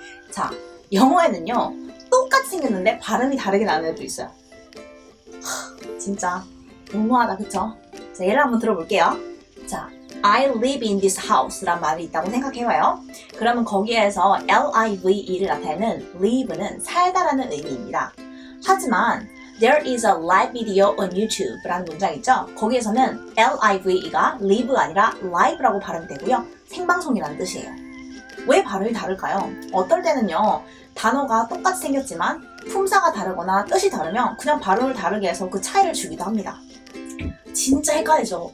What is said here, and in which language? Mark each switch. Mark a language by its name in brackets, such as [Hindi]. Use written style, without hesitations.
[Korean] 자 영어에는요 똑같이 생겼는데 발음이 다르게 나는 애도 있어요. 진짜 너무하다 그쵸? 자 예를 한번 들어볼게요. 자 [English] I live in this house [Korean] 란 말이 있다고 생각해봐요. 그러면 거기에서 live를 나타내는 live는 살다라는 의미입니다. 하지만 [English] there is a live video on YouTube [Korean] 라는 문장 있죠? 거기에서는 live가 live가 아니라 live라고 발음이 되고요. 생방송이라는 뜻이에요. 왜 발음이 다를까요? 어떨 때는요 단어가 똑같이 생겼지만 품사가 다르거나 뜻이 다르면 그냥 발음을 다르게 해서 그 차이를 주기도 합니다. 진짜 헷갈리죠?